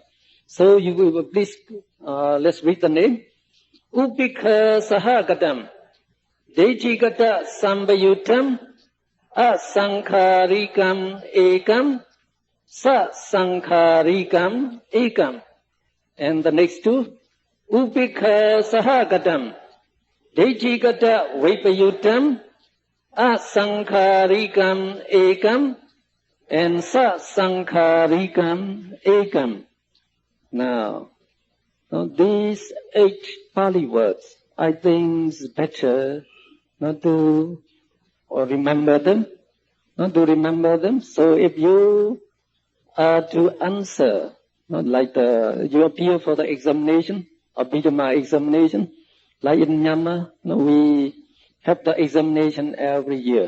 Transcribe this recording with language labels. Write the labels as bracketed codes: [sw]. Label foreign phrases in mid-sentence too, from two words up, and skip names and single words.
[en] So you will please, let's read the name. [pi] Upekha Sahagatam, Deichikata Sambayutam, Asankharikam Ekam, Sasankharikam Ekam. [en] And the next 2, [pi] Upekha Sahagatam, Deichikata Vipayutam, Asankharikam Ekam, and Sasankharikam Ekam. [en] Now, these 8 Pali words, I think it's better not to remember them. So if you are to answer, you appear for the examination, Abhidhamma examination, like in Myanmar, we have the examination every year.